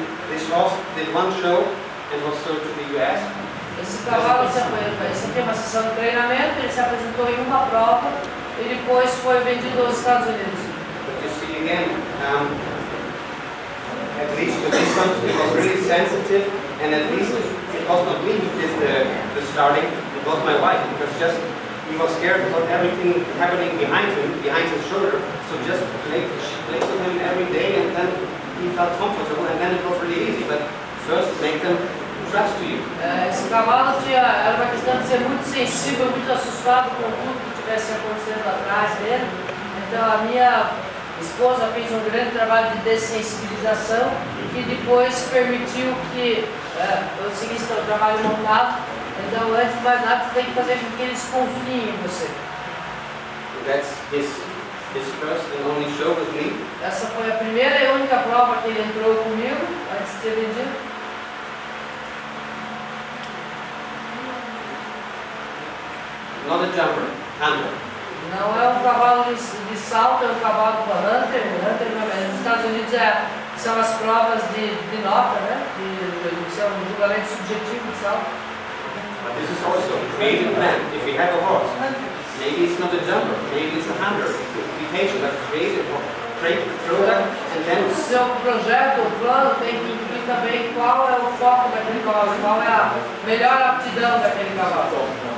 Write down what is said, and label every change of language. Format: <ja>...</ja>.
<en>This horse did one show and was sold to the US.</en> <pt>Esse cavalo, esse aqui é uma sessão de treinamento, ele se apresentou em uma prova e depois foi vendido aos Estados Unidos.</pt> <en>But you see again, at least with this one, it was really sensitive, and at least it was not me who did the starting, it was my wife, because just he was scared about everything happening behind him, behind his shoulder, so just played with him every day, and then he felt comfortable, and then it was really easy, but first make them trust you.</en> <pt>Esse cavalo era uma questão de ser muito sensível, muito assustado com tudo que estivesse acontecendo atrás dele. Então a minha esposa fez um grande trabalho de dessensibilização que depois permitiu que eu seguisse o trabalho montado. Então antes de mais nada você tem que fazer com que eles confiem em você.</pt> <en>That's his first and only show with me.</en> <pt>Essa foi a primeira e única prova que ele entrou comigo antes de ter vendido.</pt> <en>Not a jumper, hunter.</en> <pt>Não é um cavalo de salto, é um cavalo para hunter. Hunter nos Estados Unidos são as provas de nota, né? São um julgamento subjetivo de salto.</pt> <en>But this is also create a plan. If you have a horse, maybe it's not a jumper, maybe it's a hunter. Be patient, but create a product and then.</en> <pt>O seu projeto, o plano tem que incluir também qual é o foco daquele cavalo, qual é a melhor aptidão daquele cavalo.</pt>